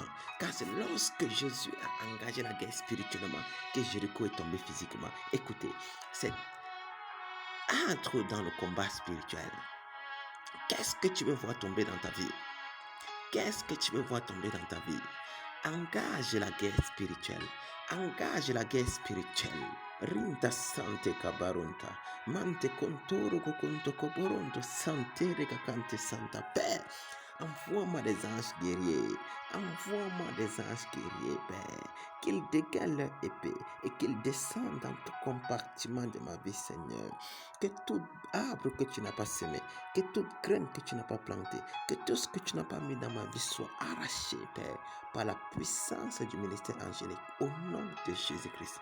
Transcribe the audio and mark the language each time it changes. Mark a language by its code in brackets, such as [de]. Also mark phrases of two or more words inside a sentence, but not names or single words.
[fr] Car c'est lorsque Jésus a engagé la guerre spirituellement que Jéricho est tombé physiquement. Écoutez, c'est entre dans le combat spirituel. Qu'est-ce que tu veux voir tomber dans ta vie? Qu'est-ce que tu veux voir tomber dans ta vie? Engage la guerre spirituelle. Engage la guerre spirituelle. Rinta sante kabarunta. Mante kontoro kokonto koboronto sante regakante santa paix. Envoie-moi des anges guerriers. Envoie-moi des anges guerriers, Père. Qu'ils dégagent leur épée et qu'ils descendent dans tout compartiment de ma vie, Seigneur. Que tout arbre que tu n'as pas semé, que toute graine que tu n'as pas plantée, que tout ce que tu n'as pas mis dans ma vie soit arraché, Père, par la puissance du ministère angélique, au nom de Jésus-Christ.